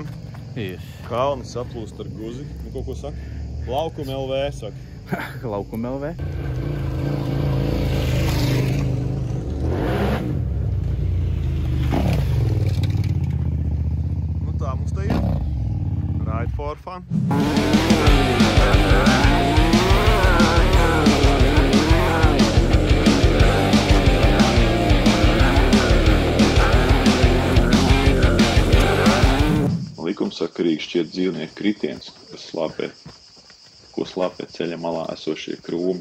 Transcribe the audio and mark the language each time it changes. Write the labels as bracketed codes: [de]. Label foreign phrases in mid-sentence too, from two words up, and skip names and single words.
[lv] Kalni saplūst ar guzi. Kaut ko saka? Laukuma LV saka. Laukuma LV? Nu tā mums te ir. [en] Ride for fun. [lv] Likumsakarīgi šķiet dzīvnieku kritiens, ko slāpē ceļa malā esošie krūmi.